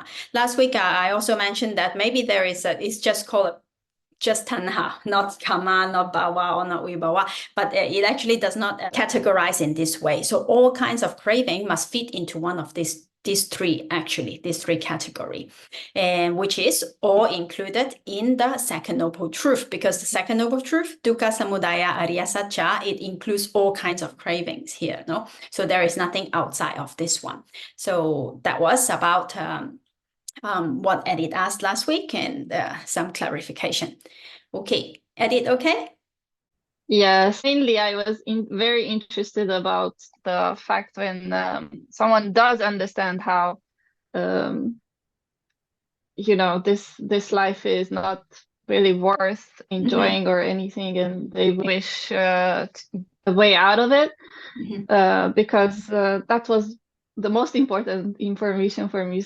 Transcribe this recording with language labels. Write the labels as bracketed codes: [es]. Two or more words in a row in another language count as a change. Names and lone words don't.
[en] Last week, I also mentioned that maybe there is it's just called just tanha, not kama, not bhava, or not vibhava, but it actually does not categorize in this way. So all kinds of craving must fit into one of these three category, and which is all included in the second noble truth, because the second noble truth, [pi] dukkha samudaya ariya satya, [en] it includes all kinds of cravings here. No, so there is nothing outside of this one. So that was about what Edith asked last week, and some clarification. Okay, Edith, okay? Yes, mainly I was very interested about the fact when someone does understand how, this life is not really worth enjoying or anything, and they wish the way out of it, because that was the most important information for me.